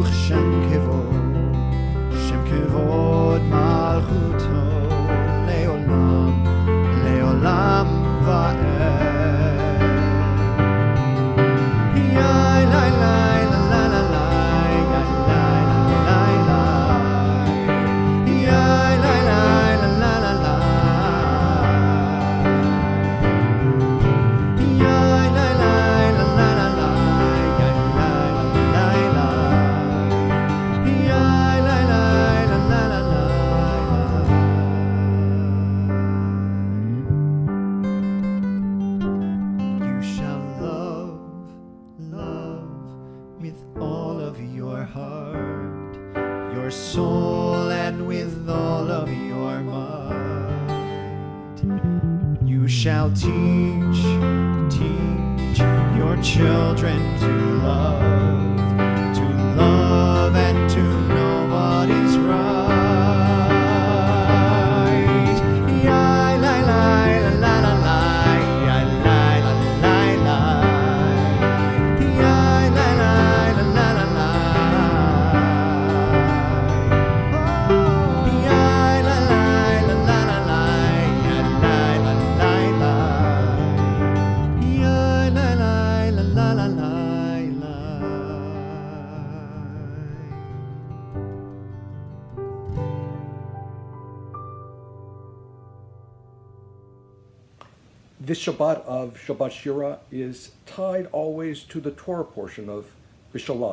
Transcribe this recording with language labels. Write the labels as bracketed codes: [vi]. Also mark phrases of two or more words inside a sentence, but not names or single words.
[he] שם כבוד מלכותו, לעולם, לעולם ועד. Yai, lai, lai, la, la, la, la, yai, lai, lai, lai. Yai, lai, lai, la, la, la, la. Yai, lai, lai, la, la, la, la, yai, lai, lai, lai. Yai, lai, lai, la, la, la, la. [en] You shall love with all of your heart, your soul, and with all of your might. You shall teach your children to love and to know what is right. Yai, lai, lai, la, la, la, la, yai, lai, la, lai, lai. Yai, lai, lai, la, la, la, la. Yai, lai, lai, la, la, la, la, yai, lai, la, lai, lai. Yai, lai, lai, la, la, la, la, lai. This Shabbat of Shabbat Shira is tied always to the Torah portion of Bishalach.